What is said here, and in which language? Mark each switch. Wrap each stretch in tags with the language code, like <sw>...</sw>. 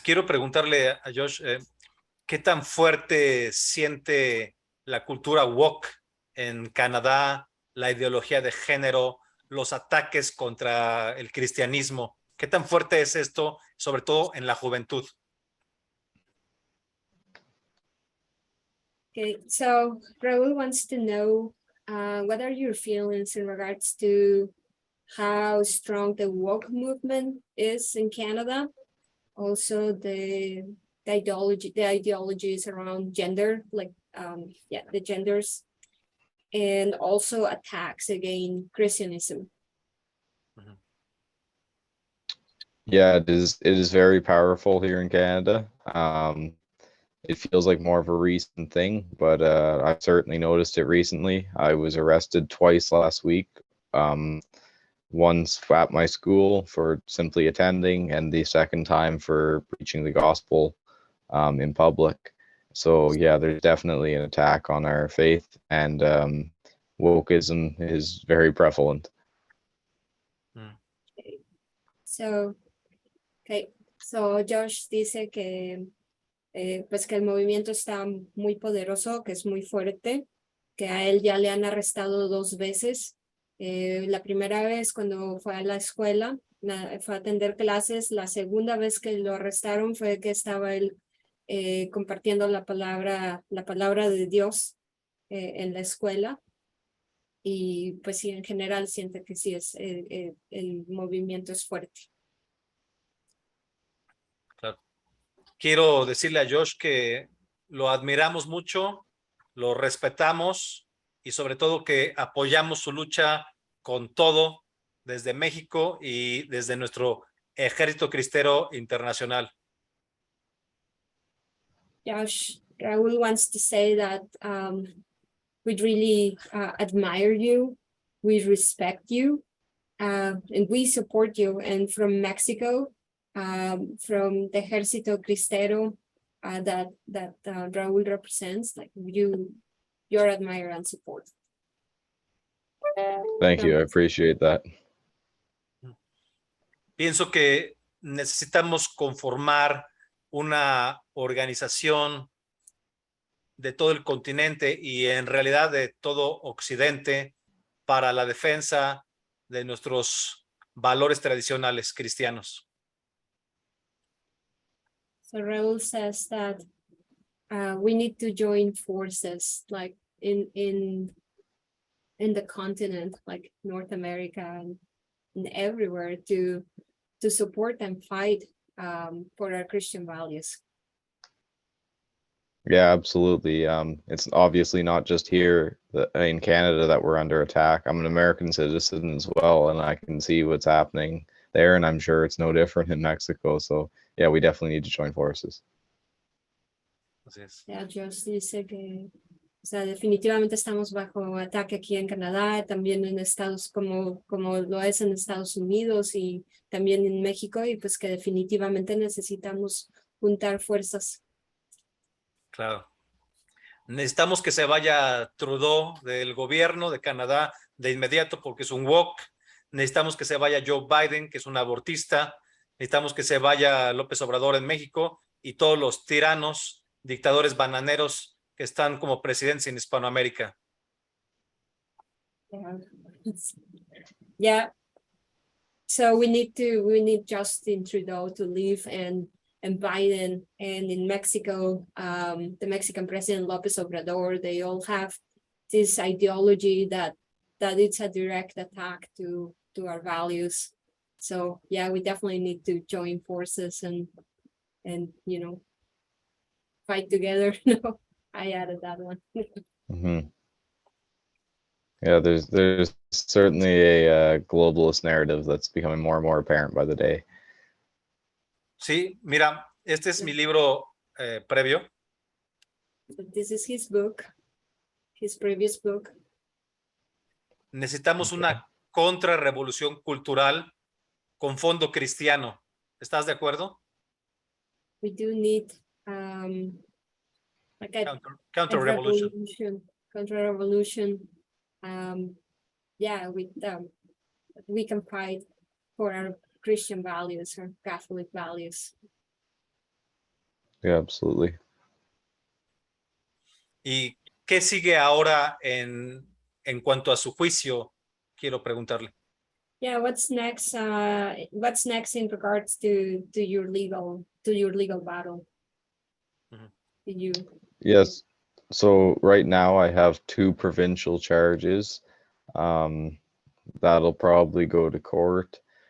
<es>Quiero preguntarle a Josh, ¿qué tan fuerte siente la cultura woke en Canadá, la ideología de género, los ataques contra el cristianismo? ¿Qué tan fuerte es esto, sobre todo en la juventud?</es> <en>Okay, so Raúl wants to know what are your feelings in regards to how strong the woke movement is in Canada, also the ideologies around gender, like the genders, and also attacks against Christianism. Yeah, it is very powerful here in Canada. It feels like more of a recent thing, but I've certainly noticed it recently. I was arrested twice last week. Once at my school for simply attending, and the second time for preaching the gospel in public. So yeah, there's definitely an attack on our faith, and wokeism is very prevalent.</en> <es>So Josh dice que pues que el movimiento está muy poderoso, que es muy fuerte, que a él ya le han arrestado 2 veces. La primera vez cuando fue a la escuela, fue a atender clases. La segunda vez que lo arrestaron fue que estaba él compartiendo la palabra de Dios en la escuela. Y pues sí, en general siente que sí es el movimiento es fuerte. Claro. Quiero decirle a Josh que lo admiramos mucho, lo respetamos y sobre todo que apoyamos su lucha con todo desde México y desde nuestro Ejército Cristero Internacional.</es> <en>Josh, Raúl wants to say that we really admire you, we respect you, and we support you. And from Mexico, from the Ejército Cristero that Raúl represents, like your admire and support. Thank you, I appreciate that.</en> <es>Pienso que necesitamos conformar una organización de todo el continente y en realidad de todo Occidente para la defensa de nuestros valores tradicionales cristianos.</es> <en>So Raúl says that we need to join forces, like in the continent, like North America and everywhere, to support and fight for our Christian values. Yeah, absolutely. It's obviously not just here in Canada that we're under attack. I'm an American citizen as well, and I can see what's happening there, and I'm sure it's no different in Mexico. So yeah, we definitely need to join forces.</en> <es>Así es. Yeah, Josh dice que, o sea, definitivamente estamos bajo ataque aquí en Canadá, también en Estados como lo es en Estados Unidos y también en México, y pues que definitivamente necesitamos juntar fuerzas. Claro. Necesitamos que se vaya Trudeau del gobierno de Canadá de inmediato porque es un woke. Necesitamos que se vaya Joe Biden, que es un abortista. Necesitamos que se vaya López Obrador en México y todos los tiranos, dictadores bananeros que están como presidentes en Hispanoamérica.</es> <en>Yeah. So we need Justin Trudeau to leave and Biden, and in Mexico, the Mexican president López Obrador, they all have this ideology that it's a direct attack to our values. So yeah, we definitely need to join forces and fight together. No, I added that one. Mm-hmm. Yeah, there's certainly a globalist narrative that's becoming more and more apparent by the day.</en> <es>Sí, mira, este es mi libro previo.</es> <en>This is his book, his previous book.</en> <es>Necesitamos una contrarrevolución cultural con fondo cristiano. ¿Estás de acuerdo?</es> <en>We do need like a Counter-revolution. Contrarrevolution. Yeah, we can fight for our Christian values or Catholic values. Yeah, absolutely.</en> <es>¿Y qué sigue ahora en cuanto a su juicio? Quiero preguntarle.</es> <en>Yeah, what's next? What's next in regards to your legal battle? Mhm. Did you? Yes. So right now I have 2 provincial charges. That'll probably go to court.</en>